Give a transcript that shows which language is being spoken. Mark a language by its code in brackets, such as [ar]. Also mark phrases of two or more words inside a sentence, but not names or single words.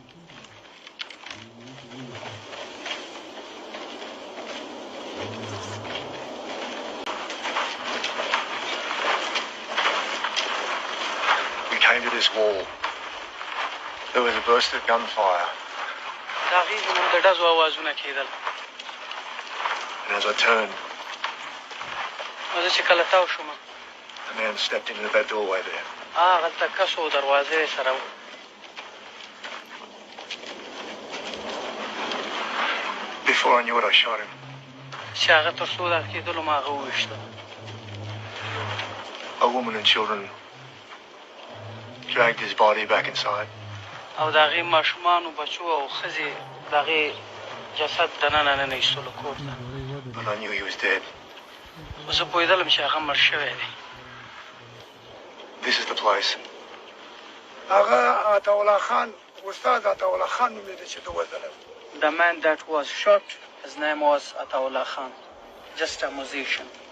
[en] We came to this wall. There was a burst of gunfire. [ps] د هغې زموږ د ډزو اوازونه کېدل [en] And as I turned, [ps] نو زه چې کله تاو شوم [en] a man stepped into that doorway there. [ps] هغلته کس و دروازه یې سره و [en] Before I knew it, I shot him. [ps] چې هغه تر څو دغه کېدلو ما هغه وویشته [en] A woman and children dragged his body back inside. [ps] او د هغې ماشومانو بچو او ښځې د هغې جسد دننه ننه ایستلو کور ته [en] And I knew he was dead. [ps] زه پوهېدلم چې هغه مړ شوی دی [en] This is the place. [ps] هغه عطاالله خان استاد عطاالله خان نومېده چې ده وژلی [en] The man that was shot, his name was Ataullah Khan, just a musician.